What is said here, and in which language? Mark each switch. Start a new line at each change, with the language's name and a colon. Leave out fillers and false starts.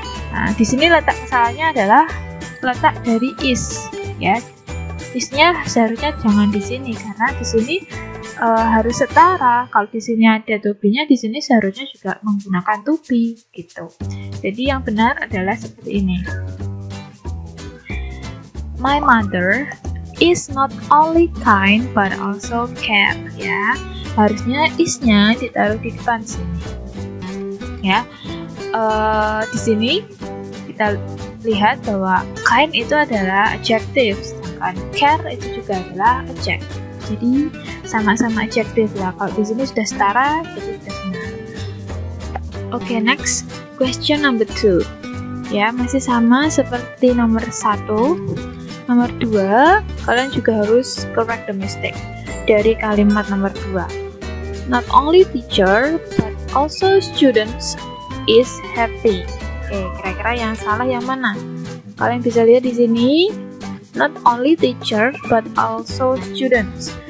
Indonesian: Nah, di sini letak kesalahannya adalah letak dari is, ya. Is-nya seharusnya jangan di sini karena di sini harus setara. Kalau di sini ada to be-nya, di sini seharusnya juga menggunakan to be gitu. Jadi yang benar adalah seperti ini.
English: My mother is not only kind but also care, ya.
Indonesian: Harusnya is-nya ditaruh di depan sini. Ya. Di sini kita lihat bahwa kind itu adalah adjective, sedangkan care itu juga adalah adjective. Jadi sama-sama adjective ya. Kalau di sini sudah setara, jadi sudah benar.
English: Oke, next question number 2.
Indonesian: Ya, masih sama seperti nomor 1. Nomor 2, kalian juga harus
English: correct the mistake
Indonesian: dari kalimat nomor 2.
English: Not only teacher but also students is happy.
Indonesian: Oke, kira-kira yang salah yang mana? Kalian bisa lihat di sini,
English: not only teacher but also students.